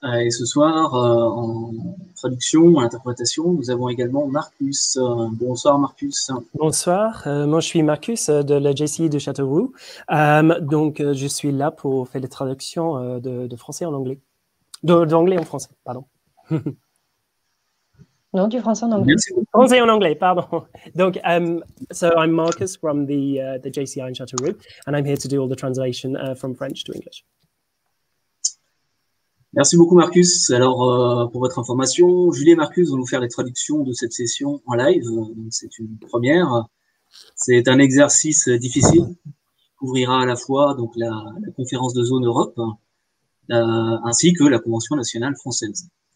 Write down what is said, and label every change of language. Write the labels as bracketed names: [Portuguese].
[French] Et ce soir, en traduction, en interprétation, nous avons également Marcus. Bonsoir Marcus. Bonsoir, moi je suis Marcus de la JCI de Châteauroux. Donc je suis là pour faire les traductions de français en anglais. D'anglais en français, pardon. Non, du français en anglais. Français en anglais, pardon. [English] Donc, so I'm Marcus from the JCI in Châteauroux, and I'm here to do all the translation from French to English. [French] Merci beaucoup Marcus. Alors pour votre information, Julie et Marcus vont nous faire les traductions de cette session en live. C'est une première. C'est un exercice difficile qui couvrira à la fois donc la conférence de zone Europe ainsi que la Convention nationale française.